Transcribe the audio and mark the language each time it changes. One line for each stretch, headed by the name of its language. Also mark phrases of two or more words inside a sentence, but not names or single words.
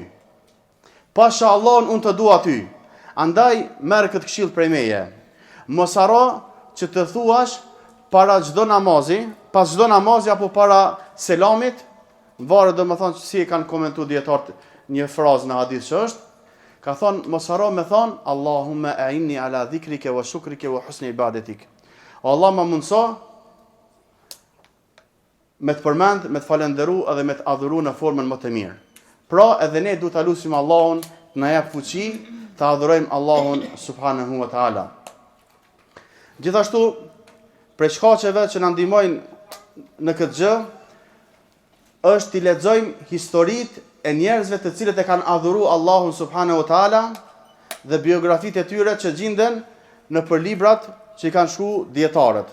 Albanian: Pasha Allahun unë të dua ty. Andaj merr këtë këshill prej meje. Mos haro që të thuash para çdo namazi, pas çdo namazi apo para selamit, varet domethënë si e kanë komentuar dietarët një frazë në hadith që është, ka thonë mos haro me thonë
Arabic: اللهم أعني على ذكرك وشكرك وحسن عبادتك.
Albanian: Allah më mundso me të përmend, me të falenderu edhe me të adhuru në formën më të mirë. Pra edhe ne duhet ta lutim Allahun të na jap fuqi të adhurojmë Allahun
Arabic: سبحانه وتعالى.
Albanian: Gjithashtu prej shkaqeve që na ndihmojnë në këtë gjë është t'i lexojmë historitë e njerëzve të cilët e kanë adhuru Allahun
Arabic: سبحانه وتعالى
Albanian: dhe biografitë e tyre që gjenden në përlibrat që i kanë shkruar dietarët.